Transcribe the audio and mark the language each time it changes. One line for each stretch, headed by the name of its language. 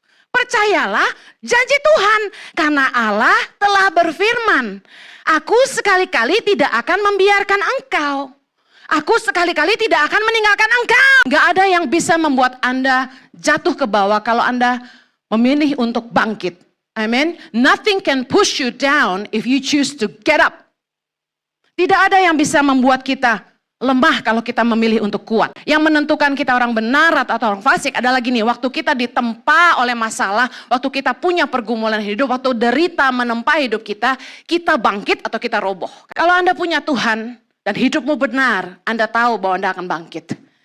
Indonesian: Percayalah janji Tuhan, karena Allah telah berfirman, aku sekali-kali tidak akan membiarkan engkau. Aku sekali-kali tidak akan meninggalkan engkau. Gak ada yang bisa membuat Anda jatuh ke bawah kalau Anda memilih untuk bangkit. Amen.
English: Nothing can push you down if you choose to get up.
Indonesian: Tidak ada yang bisa membuat kita lemah kalau kita memilih untuk kuat. Yang menentukan kita orang benar atau orang fasik adalah gini, waktu kita ditempa oleh masalah, waktu kita punya pergumulan hidup, waktu derita menempa hidup kita bangkit atau kita roboh. Kalau Anda punya Tuhan dan hidupmu benar, Anda tahu bahwa Anda akan bangkit.